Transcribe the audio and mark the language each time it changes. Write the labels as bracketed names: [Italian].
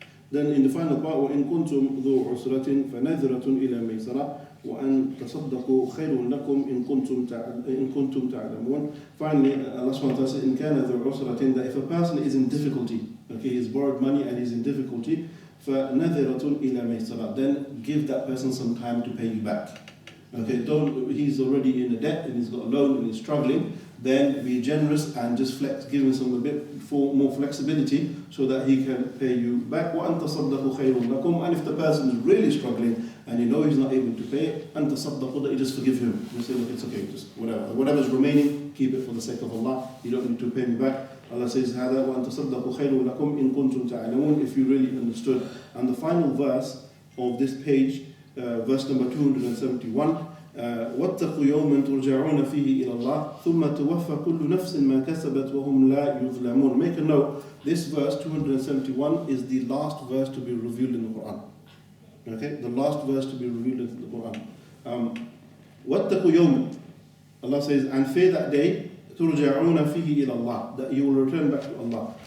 [English] Then in the final part, [Arabic] وَإِن كُنتُمْ ذُو عُسْرَةٍ فَنَذِرَةٌ إِلَى مَيْسَرَةٍ وَأَن تَصَدَّقُوا خَيْرٌ لَكُمْ إِن كُنتُمْ تَعْلَمُونَ. [English] Finally, Allah subhanahu wa ta'ala says, [Arabic] إِن كَانَ ذُو عُسْرَةٍ, [English] that if a person is in difficulty, okay, he's borrowed money and he's in difficulty, [Arabic] فَنَذِرَةٌ إِلَى مَيْسَرَةٍ, [English] then give that person some time to pay you back. Okay, he's already in a debt and he's got a loan and he's struggling, then be generous and just give him some a bit more flexibility so that he can pay you back. [Arabic] وَأَن تَصَدَّقُوا خَيْرٌ لَكُمْ. [English] And if the person is really struggling and you know he's not able to pay, [Arabic] أَن تَصَدَّقُوا, [English] that you just forgive him. You say, look, it's okay, just whatever's remaining, keep it for the sake of Allah. You don't need to pay me back. Allah says, [Arabic] هَذَا وَأَن تَصَدَّقُوا خَيْرٌ لَكُمْ إِن كُنتُمْ تَعْلَمُونَ, [English] if you really understood. And the final verse of this page, verse number 271, [Arabic] وَاتَّقُوا يَوْمًا تُرْجَعُونَ فِيهِ إِلَى اللَّهِ ثُمَّ تُوَفَّى كُلُّ نَفْسٍ مَا كَسَبَتْ وَهُمْ لَا يُظْلَمُونَ. [English] Make a note, this verse 271 is the last verse to be revealed in the Quran. Okay, the last verse to be revealed in the Quran. [Arabic] وَاتَّقُوا يَوْمًا, [English] Allah says, and fear that day, [Arabic] تُرْجَعُونَ فِيهِ إِلَى اللَّهِ, [English] that you will return back to Allah.